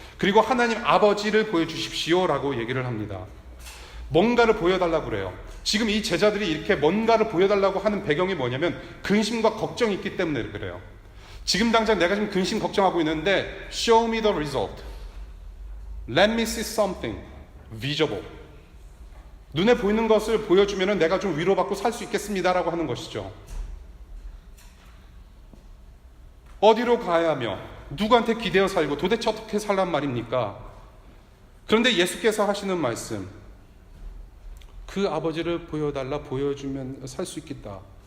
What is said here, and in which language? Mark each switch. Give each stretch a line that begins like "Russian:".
Korean: 그리고 하나님 아버지를 보여주십시오 라고 얘기를 합니다. 뭔가를 보여달라고 그래요. 지금 이 제자들이 이렇게 뭔가를 보여달라고 하는 배경이 뭐냐면 근심과 걱정이 있기 때문에 그래요. 지금 당장 내가 지금 근심 걱정하고 있는데
English: Show me the result. Let me see something visible.
Korean: 눈에 보이는 것을 보여주면 내가 좀 위로받고 살 수 있겠습니다라고 하는 것이죠. 어디로 가야 하며 누구한테 기대어 살고 도대체 어떻게 살란 말입니까? 그런데 예수께서 하시는 말씀, 그 아버지를 보여달라, 보여주면 살 수 있겠다.